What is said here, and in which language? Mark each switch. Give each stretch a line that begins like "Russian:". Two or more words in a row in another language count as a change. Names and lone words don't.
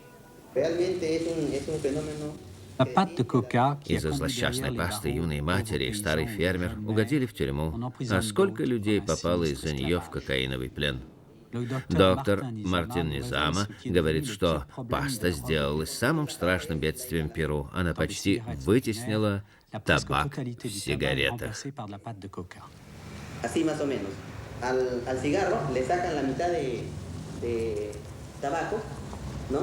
Russian: Из-за злосчастной пасты юные матери и старый фермер угодили в тюрьму. А сколько людей попало из-за нее в кокаиновый плен? Доктор Мартин Низама говорит, что паста сделалась самым страшным бедствием Перу. Она почти вытеснила табак в сигаретах.
Spanish: Así más o menos. Al cigarro le sacan la mitad de tabaco, ¿no?